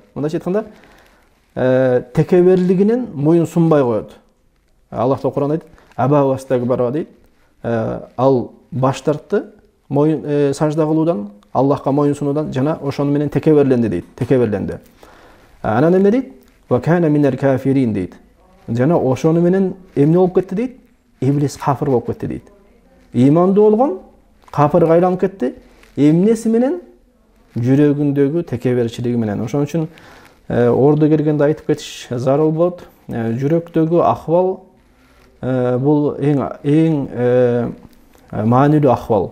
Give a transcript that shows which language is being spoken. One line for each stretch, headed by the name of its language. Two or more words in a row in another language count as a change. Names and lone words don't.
Kyrgyz: Мындайча айтканда, текеберлигинен моюн сунбай коет. Аллах Таала Куранда айтат,
Arabic: أبى واستكبر
Kyrgyz: дейт. Ал баш тартты моюн сажда кылуудан, Аллахка моюн сунуудан жана ошону менен текеберленди дейт. Текеберленди. Анан эмне дейт?
Arabic: وكان من الكافرين дейт.
Kyrgyz: Жана ошону менен эмне болуп кетти дейт? Иблис кафир болуп кетти дейт. Ыймандуу болгон кафирге айланып кетти. Эмнеси менен? Жүрөгүндөгү текеберчилиги менен. Ошон үчүн ордо келгенде айтып кетиш зарыл болот. Жүрөктөгү акыбал бул эң маанилүү акыбал.